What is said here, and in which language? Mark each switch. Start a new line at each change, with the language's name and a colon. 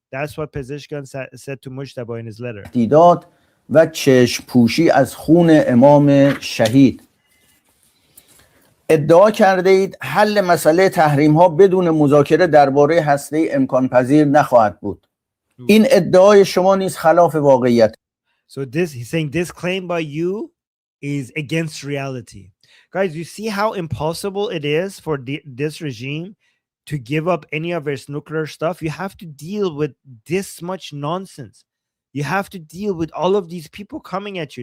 English: That's what Pezeshkian said to Mujtaba in his letter.
Persian: تهدیدات و چشم پوشی از خون امام شهید. ادعا کرده اید حل مسئله تحریم ها بدون مذاکره درباره هسته امکان پذیر نخواهد بود. این ادعای شما نیز خلاف واقعیت.
English: So he's saying this claim by you is against reality. Guys, you see how impossible it is for this regime to give up any of its nuclear stuff? You have to deal with this much nonsense. You have to deal with all of these people coming at you.